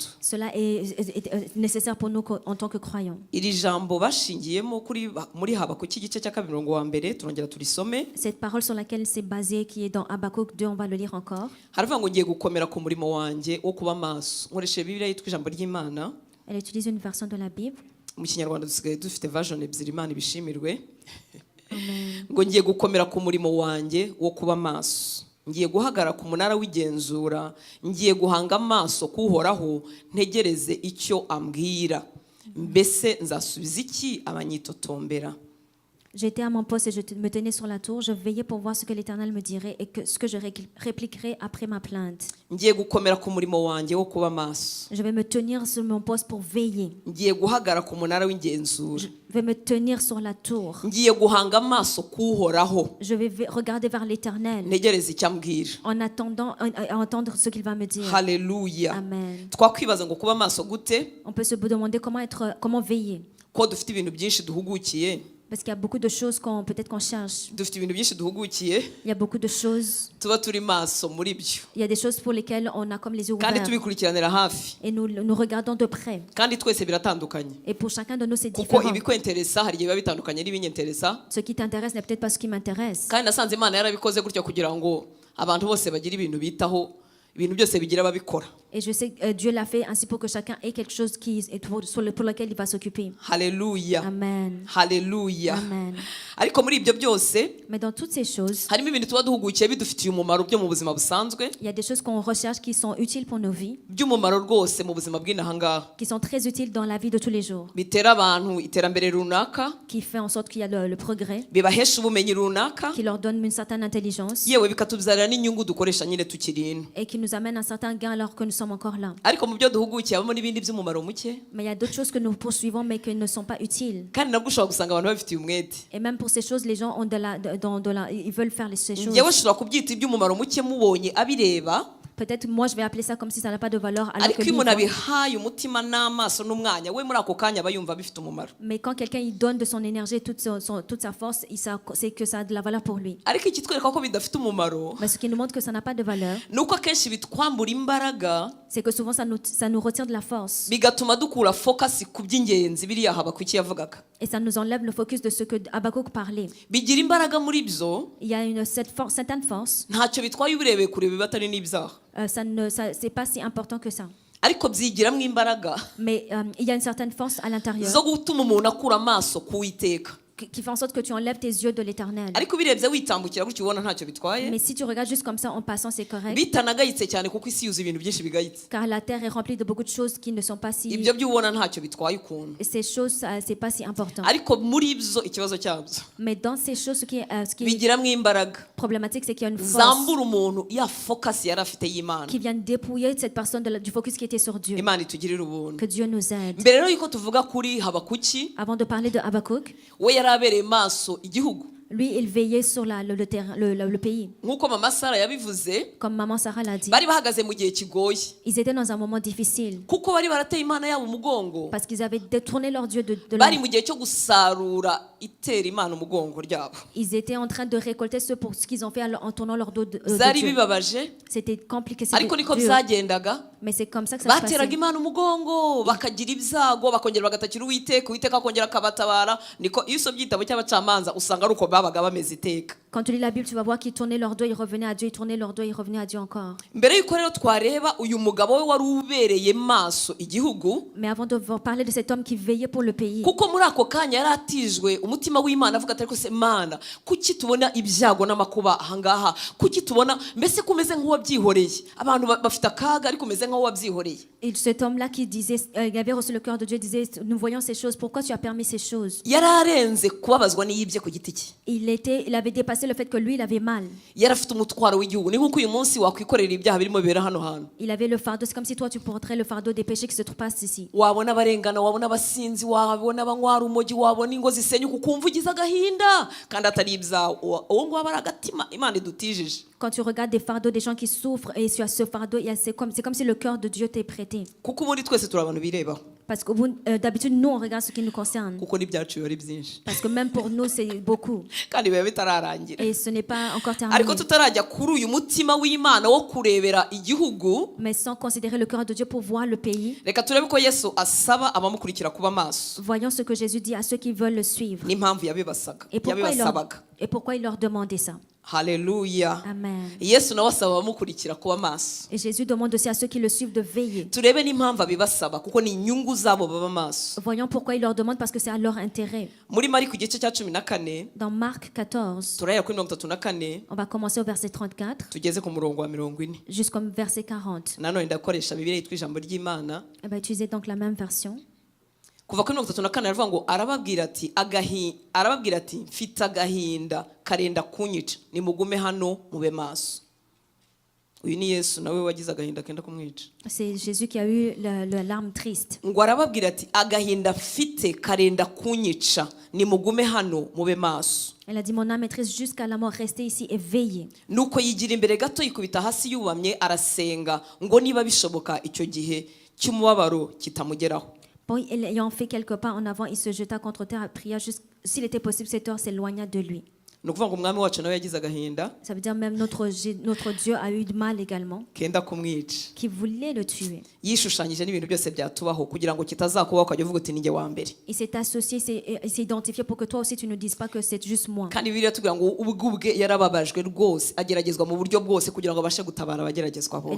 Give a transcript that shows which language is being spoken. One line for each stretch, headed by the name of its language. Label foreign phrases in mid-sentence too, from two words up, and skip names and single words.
French: Cela est nécessaire pour nous en tant que croyants.
Kinyarwanda: iri jambo bashingiyemo muri Habakuki igice cya 2 turongera turisome.
French: Cette parole sur laquelle c'est basé, qui est dans Habakkuk 2, on va le lire encore.
Kinyarwanda: haravuga ngo ngiye gukomera ku murimo wanjye wo kuba maso. nkoresheje Bibiliya yitwa ijambo ry'Imana.
French: Elle utilise une version de la Bible.
Kinyarwanda: mu kinyarwanda dusigaye dufite version ebyiri. Imana ibishimirwe. Amen. ngo ngiye gukomera ku murimo wanjye wo kuba maso. ngiye guhagarara ku munara w'igenzura. ngiye guhanga amaso kuhoraho ntegereze icyo ambwira. mbese nzasubiza iki abanyitotombera.
French: J'étais à mon poste et je me tenais sur la tour. Je veillais pour voir ce que l'Éternel me dirait et ce que je répliquerai après ma plainte.
Kinyarwanda: ngiye gukomera ku murimo wanjye wo kuba maso.
French: Je vais me tenir sur mon poste pour veiller.
Kinyarwanda: ngiye guhagarara ku munara w'igenzura.
French: Je vais me tenir sur la tour.
Kinyarwanda: ngiye guhanga amaso kuhoraho
French: Je vais regarder vers l'Éternel
Kinyarwanda: ntegereze icyo ambwira.
French: en attendant à entendre ce qu'il va me dire.
Kinyarwanda: Haleluya. Amen. twakwibaza ngo kuba maso gute.
French: On peut se demander comment veiller.
Kinyarwanda: ko dufite ibintu byinshi duhugukiye.
French: Parce qu'il y a beaucoup de choses peut-être qu'on cherche.
Kinyarwanda: dufite ibintu byinshi duhugukiye.
French: Il y a beaucoup de choses.
Kinyarwanda: tuba turi maso muri byo.
French: Il y a des choses pour lesquelles on a comme les yeux
Kinyarwanda: kandi
French: ouverts.
Kinyarwanda: tubikurikiranira hafi.
French: Et nous regardons de près.
Kinyarwanda: kandi twese biratandukanye.
French: Et pour chacun de nous, c'est
Kinyarwanda: kuko
French: différent.
Kinyarwanda: ibikwenteresa hari igihe biba bitandukanye n'ibinyenteresa.
French: Ce qui t'intéresse n'est peut-être pas ce qui m'intéresse.
Kinyarwanda: kandi nasanze Imana yarabikoze gutyo kugira ngo abantu bose bagire ibintu bitaho. ibintu byose bigira ababikora.
French: Et je sais que Dieu l'a fait ainsi pour que chacun ait quelque chose pour lequel il va s'occuper.
Kinyarwanda: Haleluya. Amen. Haleluya. Amen. ariko muri ibyo byose
French: Mais dans toutes ces choses,
Kinyarwanda: harimo ibintu tuba duhugukiye bidufitiye umumaro byo mu buzima busanzwe.
French: il y a des choses qu'on recherche qui sont utiles pour nos vies,
Kinyarwanda: by'umumaro rwose mu buzima bw'inaha ngaha.
French: qui sont très utiles dans la vie de tous les jours,
Kinyarwanda: bitera abantu iterambere runaka.
French: qui fait en sorte qu'il y a le progrès,
Kinyarwanda: bibahesha ubumenyi runaka.
French: qui leur donne une certaine intelligence
Kinyarwanda: yewe bikatubyarira n'inyungu dukoresha nyine tukiri ino.
French: et qui nous amène un certain gain alors que nous sommes encore là.
Kinyarwanda: ariko mu byo duhugukiye habamo n'ibindi by'umumaro muke
French: Mais il y a d'autres choses que nous poursuivons mais qui ne sont pas utiles.
Kinyarwanda: kandi nabwo ushobora gusanga abantu babifitiye umwete.
French: Et même pour ces choses, les gens ont ils veulent faire ces choses.
Kinyarwanda: njyewe ushobora kubyita iby'umumaro muke mubonye abireba,
French: Peut-être moi je vais appeler ça comme si ça n'a pas de valeur alors
Kinyarwanda: ariko
French: que
Kinyarwanda: iyo
French: lui,
Kinyarwanda: umuntu abihaye umutima n'amaso n'umwanya we muri ako kanya aba yumva bifite umumaro.
French: mais quand quelqu'un il donne de son énergie, toute sa force, c'est que ça a de la valeur pour lui.
Kinyarwanda: ariko ikitwereka ko bidafite umumaro
French: Mais ce qui nous montre que ça n'a pas de valeur,
Kinyarwanda: ni uko akenshi bitwambura imbaraga
French: c'est que souvent ça nous retire de la force.
Kinyarwanda: bigatuma dukura focus ku by'ingenzi biriya Habakuki yavugaga.
French: Et ça nous enlève le focus de ce que Habakkuk parlait.
Kinyarwanda: bigira imbaraga muri byo,
French: Il y a certaine force.
Kinyarwanda: ntacyo bitwaye ubirebeye kure biba atari n'ibyaha,
French: C'est pas si important que ça.
Kinyarwanda: ariko byigiramo imbaraga
French: Mais il y a une certaine force à l'intérieur
Kinyarwanda: zo gutuma umuntu akura amaso ku Uwiteka.
French: qui fait en sorte que tu enlèves tes yeux de l'éternel.
Kinyarwanda: ariko ubirebye witambukira gutyo ubona ntacyo bitwaye,
French: Mais si tu regardes juste comme ça en passant, c'est correct.
Kinyarwanda: bitanagayitse cyane kuko isi yuzuye ibintu byinshi bigayitse.
French: Car la terre est remplie de beaucoup de choses qui ne sont pas si...
Kinyarwanda: ibyo byo ubona ntacyo bitwaye ukuntu,
French: Ces choses, c'est pas si important.
Kinyarwanda: ariko muri byo ikibazo cyabyo
French: Mais dans ces choses, ce qui est
Kinyarwanda: bigiramo imbaraga
French: problématique, c'est qu'il y a une force
Kinyarwanda: zambura umuntu ya focus yari afite y'Imana.
French: qui vient dépouiller cette personne du focus qui était sur Dieu.
Kinyarwanda: Imana itugirire ubuntu.
French: Que Dieu nous aide.
Kinyarwanda: mbere rero yuko tuvuga kuri Habakuki,
French: Avant de parler de Habakkuk,
Kinyarwanda: we yari abereye maso igihugu
French: lui, il veillait sur le pays.
Kinyarwanda: nk'uko mama Sara yabivuze.
French: Comme maman Sarah l'a dit,
Kinyarwanda: bari bahagaze mu gihe kigoye
French: ils étaient dans un moment difficile
Kinyarwanda: kuko bari barateye Imana yabo umugongo,
French: parce qu'ils avaient détourné leur Dieu de
Kinyarwanda: bari
French: leur...
Kinyarwanda: mu gihe cyo gusarura itera Imana umugongo ryabo.
French: Ils étaient en train de récolter pour ce qu'ils ont fait en tournant leur dos de
Kinyarwanda: zari
French: Dieu.
Kinyarwanda: bibabaje,
French: C'était compliqué,
Kinyarwanda: ariko niko
French: c'était dur.
Kinyarwanda: byagendaga.
French: Mais c'est comme ça que ça se
Kinyarwanda: bateraga
French: passait.
Kinyarwanda: Imana umugongo bakagira ibyago bakongera bagatakira Uwiteka akongera akabatabara. Niko iyo usomye igitabo cy'abacamanza usanga ari uko babaga bameze iteka.
French: Quand tu lis la Bible, tu vas voir qu'ils tournaient leur dos, ils revenaient à Dieu, ils tournaient leur dos, ils revenaient à Dieu encore.
Kinyarwanda: mbere yuko rero twareba uyu mugabo we wari ubereye maso igihugu,
French: Mais avant de parler de cet homme qui veillait pour le pays,
Kinyarwanda: kuko muri ako kanya yari atijwe umutima w'Imana avuga ati ariko se Mana kuki tubona ibyago n'amakuba ahangaha, kuki tubona mbese kumeze nk'uwabyihoreye, abantu bafite akaga ariko umeze nk'uwabyihoreye.
French: et cet homme-là qui disait, il avait reçu le cœur de Dieu, disait, nous voyons ces choses, pourquoi tu as permis ces choses?
Kinyarwanda: yari arenze kubabazwa n'iyibye ku giti cye,
French: Il avait dépassé le fait que lui, il avait mal.
Kinyarwanda: yari afite umutwaro w'igihugu. ni nk'uko uyu munsi wakwikorera ibyaha birimo bibera hano hantu,
French: Il avait le fardeau, c'est comme si toi tu porterais le fardeau des péchés qui se passent ici.
Kinyarwanda: wabona abarengana, wabona abasinzi, wabona abanywara umogi, wabona ingo zisenyuka ukumva ugize agahinda kandi atari ibyawe. uwo nguwo aba ari agatima Imana idutijije.
French: Quand tu regardes des fardeaux, des gens qui souffrent, et sur ce fardeau, c'est comme si le cœur de Dieu t'est prêté.
Kinyarwanda: kuko ubundi twese turi abantu birebaho,
French: Parce que d'habitude, nous, on regarde ce qui nous concerne.
Kinyarwanda: kuko n'ibyacu biba ari byinshi
French: Parce que même pour nous, c'est beaucoup.
Kinyarwanda: kandi biba bitararangira.
French: Et ce n'est pas encore
Kinyarwanda: ariko
French: terminé.
Kinyarwanda: tutarajya kuri uyu mutima w'Imana wo kurebera igihugu,
French: Mais sans considérer le cœur de Dieu pour voir le pays,
Kinyarwanda: reka turebe ko Yesu asaba abamukurikira kuba maso
French: voyons ce que Jésus dit à ceux qui veulent le suivre.
Kinyarwanda: n'impamvu yabibasabaga.
French: Et pourquoi il leur demandait ça.
Kinyarwanda: Haleluya. Amen. Yesu nawe asaba abamukurikira kuba maso.
French: Et Jésus demande aussi à ceux qui le suivent de veiller.
Kinyarwanda: turebe n'impamvu abibasaba kuko ni inyungu zabo baba maso.
French: Voyons pourquoi il leur demande, parce que c'est à leur intérêt.
Kinyarwanda: muri Mariko igice cya 14
French: Dans Marc 14,
Kinyarwanda: turahera kuri 34
French: on va commencer au verset 34
Kinyarwanda: tugeze ku murongo wa 40.
French: jusqu'au verset 40.
Kinyarwanda: nanone ndakoresha Bibiliya yitwa ijambo ry'Imana.
French: On va utiliser donc la même version.
Kinyarwanda: kuva kuri 34 aravuga ngo arababwira ati mfite agahinda karenda kunyica, nimugume hano mube maso. uyu ni Yesu nawe wagize agahinda kenda kumwica.
French: C'est Jésus qui a eu la larme triste.
Kinyarwanda: ngo arababwira ati agahinda mfite karenda kunyica, nimugume hano mube maso.
French: Elle a dit, mon âme est triste jusqu'à la mort, restez ici et veillez.
Kinyarwanda: nuko yigira imbere gato yikubita hasi yubamye arasenga ngo niba bishoboka icyo gihe cy'umubabaro kitamugeraho.
French: Bon, ayant fait quelques pas en avant, il se jeta contre terre et pria. S'il était possible, cette heure s'éloigna de lui.
Kinyarwanda: ni ukuvuga ngo umwami wacu nawe yagize agahinda
French: Ça veut dire même notre Dieu a eu de mal également,
Kinyarwanda: kenda kumwica.
French: qui voulait le tuer.
Kinyarwanda: yishushanyije n'ibintu byose byatubaho kugira ngo kitazakubaho ukajya uvuga uti ninjye wa mbere.
French: Il s'est associé, il s'est identifié pour que toi aussi tu ne dises pas que c'est juste moi.
Kinyarwanda: kandi Bibiliya tubwira ngo ubwe yarababajwe rwose ageragezwa mu buryo bwose kugira ngo abashe gutabara abageragezwa bose.